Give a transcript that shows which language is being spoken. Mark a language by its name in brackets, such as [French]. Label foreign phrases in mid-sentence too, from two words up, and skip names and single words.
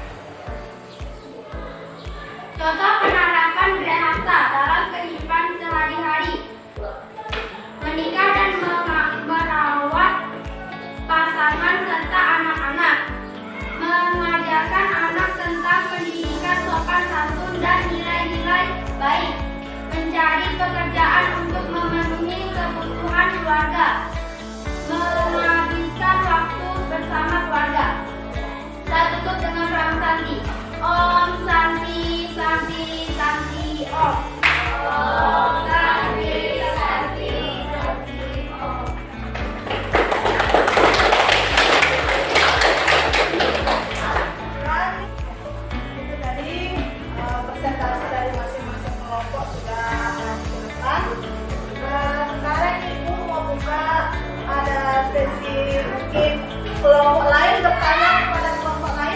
[Indonesian] Contoh penerapan Grehasta dalam kehidupan sehari-hari: menikah dan merawat pasangan serta anak-anak, mengajarkan anak tentang pendidikan sopan santun dan nilai-nilai baik, mencari pekerjaan untuk memenuhi kebutuhan keluarga, menghabiskan waktu bersama keluarga. Saya tutup dengan [Sanskrit] Om Santi. Om Santi Santi Santi Om. Om Santi Santi Santi Om. [Indonesian] Itu tadi presentasi dari masing-masing kelompok sudah dijelaskan. Sekarang Ibu mau buka, ada sesi mungkin kelompok lain bertanya kepada kelompok lain.